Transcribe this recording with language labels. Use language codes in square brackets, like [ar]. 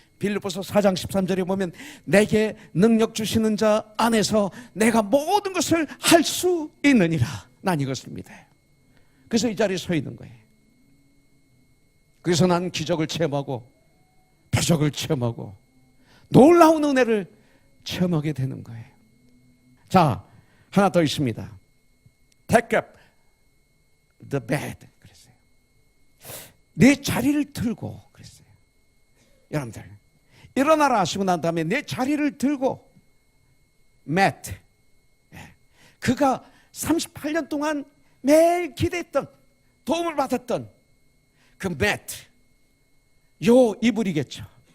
[ko] 빌립보서 4장 13절에 보면 내게 능력 주시는 자 안에서 내가 모든 것을 할 수 있느니라. 난 이것을 믿어요. 그래서 이 자리에 서 있는 거예요. 그래서 난 기적을 체험하고 표적을 체험하고 놀라운 은혜를 체험하게 되는 거예요. 자, 하나 더 있습니다. [en] Take up the bed [ko] 그랬어요. 내 자리를 들고 그랬어요. 여러분들, 일어나라 하시고 난 다음에 내 자리를 들고 맷, 그가 38년 동안 매일 기대했던, 도움을 받았던 그 맷, 요 이불이겠죠.